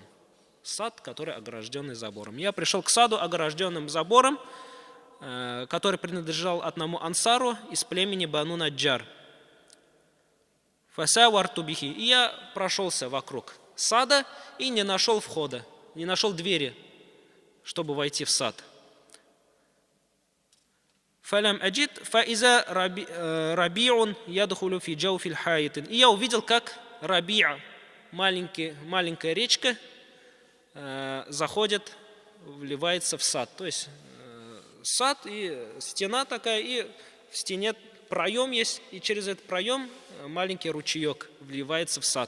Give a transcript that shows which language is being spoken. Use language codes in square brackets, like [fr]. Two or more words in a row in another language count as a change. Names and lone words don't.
[ru] Сад, который огражденный забором. Я пришел к саду, огражденным забором, который принадлежал одному ансару из племени Бану Наджар. [ar] فسورت به. [ru] И я прошелся вокруг сада и не нашел входа, не нашел двери, чтобы войти в сад. [ar] فلم أجد فإذا ربيع يدخل في جوف حائط. [ru] И я увидел, как Рабиа, маленькая речка, заходит, вливается в сад. То есть сад и стена такая, и в стене проем есть, и через этот проем маленький ручеек вливается в сад.